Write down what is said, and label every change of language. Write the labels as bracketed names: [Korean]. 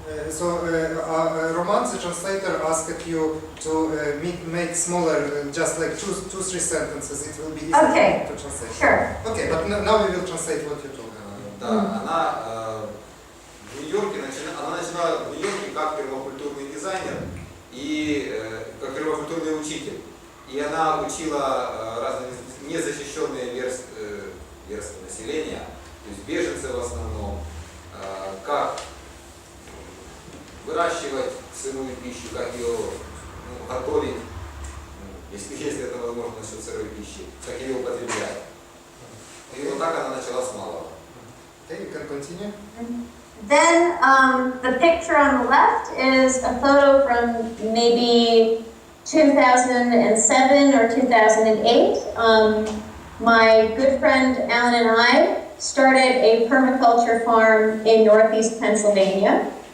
[English] So, Roman, the translator, asked you to make smaller, just like two, three sentences. It will be easy to translate. Sure. Okay, but now we will translate what you told. [Russian] Да, она в Нью-Йорке начинала в Нью-Йорке как пермакультурный дизайнер и как пермакультурный учитель. И она учила разные незащищенные версты населения, то есть беженцы в основном, как выращивать сырую пищу, как ее готовить, если это возможно насчет сырой пищи, как ее употреблять. И вот так она начала с малого. [English] Okay, you can continue. Then the picture on the left is a photo from maybe 2007 or 2008. My good friend Alan and I started a permaculture farm in northeast Pennsylvania.